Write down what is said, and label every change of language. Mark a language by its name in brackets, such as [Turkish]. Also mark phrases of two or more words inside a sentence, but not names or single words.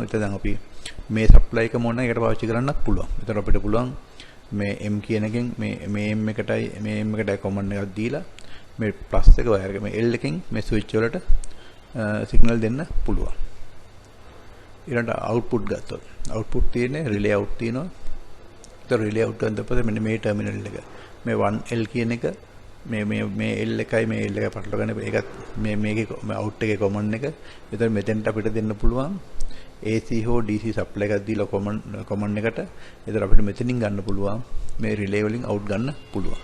[Sinhala] එතන දැන් අපි මේ supply එක මොන එකට පාවිච්චි කරන්නත් පුළුවන්. එතකොට අපිට පුළුවන් මේ m කියන එකෙන් මේ m එකටයි common එකක් දීලා මේ plus එක වයර් එක මේ L එකෙන් මේ switch වලට signal දෙන්න පුළුවන්. ඊළඟට output ගත්තොත් output තියෙන්නේ [English] relay out [Sinhala] තියෙනවා. ඒතකොට [English] relay out [Sinhala] ගන්න පස්සේ මෙන්න මේ terminal එක මේ 1L කියන එක මේ L එකයි මේ L එකයි පටලවා ගන්න ඒකත් මේකේ out එකේ common එක. ඒතකොට මෙතෙන්ට අපිට දෙන්න පුළුවන් AC හෝ DC supply එකක් දීලා common එකට. ඒතර අපිට මෙතනින් ගන්න පුළුවන් මේ relay වලින් out ගන්න පුළුවන්.